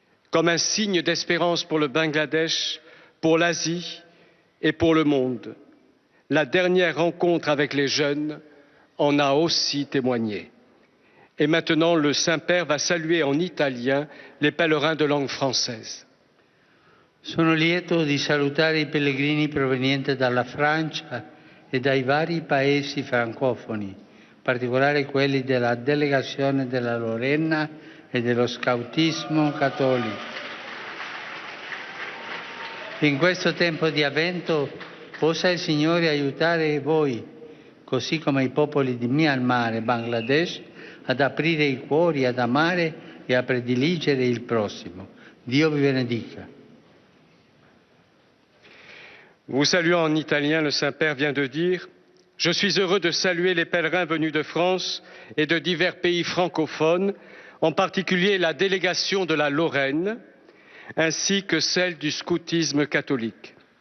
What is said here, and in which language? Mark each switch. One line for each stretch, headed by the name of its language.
French: Comme un signe d'espérance pour le Bangladesh, pour l'Asie et pour le monde. La dernière rencontre avec les jeunes en a aussi témoigné. Et maintenant, le Saint-Père va saluer en italien les pèlerins de langue française.
Italian: Sono lieto di salutare i pellegrini provenienti dalla Francia e dai vari paesi francofoni, in particolare quelli della delegazione della Lorena e dello Scautismo cattolico. In questo tempo di avvento possa il Signore aiutare voi, così come i popoli di Myanmar e Bangladesh, ad aprire i cuori, ad amare e a prediligere il prossimo. Dio vi benedica.
French: Vous saluant en italien, le Saint-Père vient de dire « Je suis heureux de saluer les pèlerins venus de France et de divers pays francophones, en particulier la délégation de la Lorraine, ainsi que celle du scoutisme catholique.